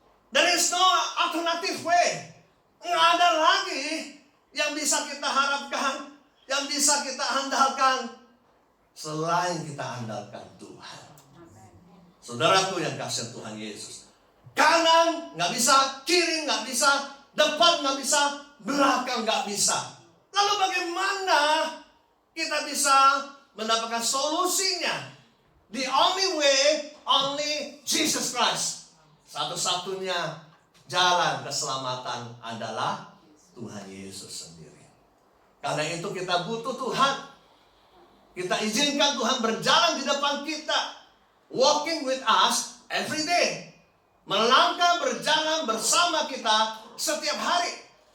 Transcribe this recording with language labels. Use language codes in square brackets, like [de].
[en] There is no alternative way. [id] Nggak ada lagi yang bisa kita harapkan, yang bisa kita andalkan selain kita andalkan Tuhan. Saudaraku yang kasih Tuhan Yesus, kanan nggak bisa, kiri nggak bisa, depan nggak bisa, belakang nggak bisa. Lalu bagaimana kita bisa mendapatkan solusinya? [en] The only way, only Jesus Christ. [id] Satu-satunya jalan keselamatan adalah Tuhan Yesus sendiri. Karena itu kita butuh Tuhan. Kita izinkan Tuhan berjalan di depan kita, [en] walking with us every day. [id] Melangkah berjalan bersama kita setiap hari.